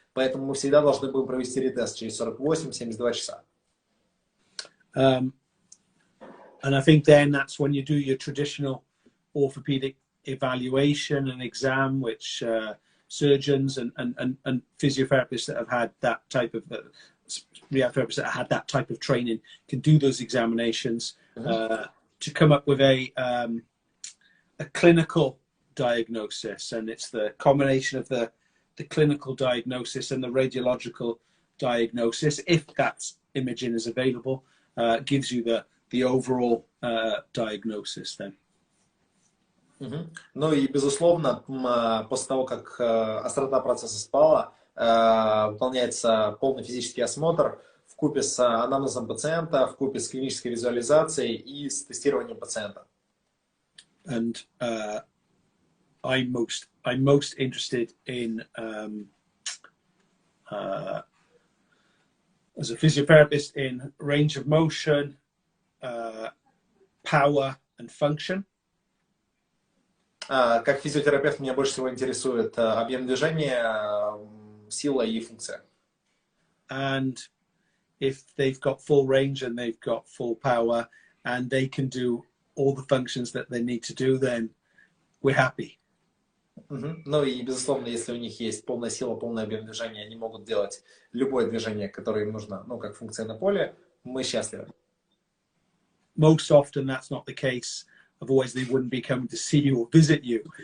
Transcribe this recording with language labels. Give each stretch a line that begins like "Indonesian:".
Russian: Поэтому мы всегда должны будем провести ретест через 48-72 часа.
English: And I think then that's when you do your traditional orthopedic evaluation and exam, which surgeons and physiotherapists that have had that type of rehab therapists that have had that type of training can do those examinations to come up with a clinical diagnosis. And it's the combination of the clinical diagnosis and the radiological diagnosis, if that imaging is available, gives you the overall diagnosis then.
Russian: Ну и, безусловно, после того, как острота процесса спала, выполняется полный физический осмотр вкупе с анамнезом пациента, вкупе с клинической визуализацией и с тестированием пациента.
English: And I'm most interested in as a physiotherapist in range of motion, power and function.
Russian: Как физиотерапевт меня больше всего интересует объем движения, сила и функция.
English: And if they've got full range and they've got full power and they can do all the functions that they need to do, then we're happy.
Russian: Ну и, безусловно, если у них есть полная сила, полный объем движения, они могут делать любое движение, которое им нужно, ну, как функция на поле, мы счастливы.
English: Most often that's not the case. Otherwise, they wouldn't be coming to see you or visit you.